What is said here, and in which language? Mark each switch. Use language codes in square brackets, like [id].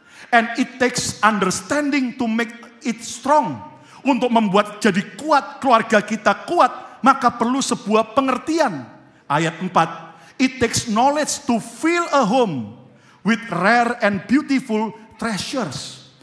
[en] And it takes understanding to make it strong. [id] Untuk membuat jadi kuat, keluarga kita kuat, maka perlu sebuah pengertian. Ayat 4, [en] it takes knowledge to fill a home with rare and beautiful treasures.